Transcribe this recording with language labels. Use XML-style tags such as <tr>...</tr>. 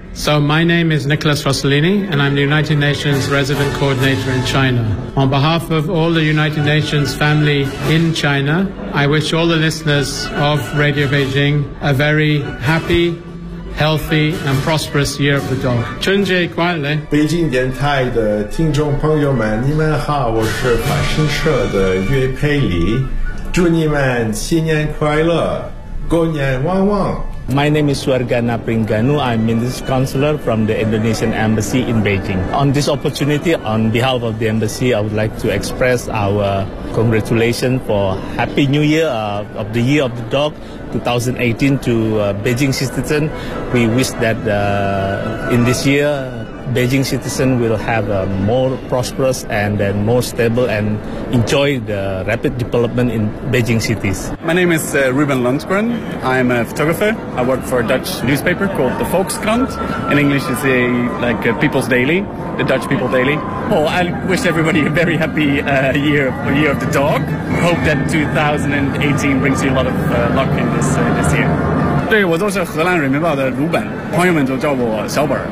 <en>So my name is Nicholas Rossellini, and I'm the United Nations Resident Coordinator in China. On behalf of all the United Nations family in China, I wish all the listeners of Radio Beijing a very happy, healthy, and prosperous Year of the Dog.</en> <zh>春节快乐！北京电台的听众朋友们，你们好，我是法新社的岳佩里，祝你们新年快乐，过年旺旺。</zh> <en>My name is Suargana Pringanu. I'm Minister Counselor from the Indonesian Embassy in Beijing. On this opportunity, on behalf of the Embassy, I would like to express our congratulations for Happy New Year of the Year of the Dog 2018 to Beijing citizens. We wish that in this year, Beijing citizens will have a more prosperous and then more stable and enjoy the rapid development in Beijing cities. My name is Ruben Lundgren. I'm a photographer. I work for a Dutch newspaper called the Volkskrant. In English, it's like a People's Daily, the Dutch People Daily. Oh, I wish everybody a very happy year of the dog. Hope that 2018 brings you a lot of luck in this year.</en> <zh>对，我就是荷兰人民报的鲁本，朋友们就叫我小本。</zh>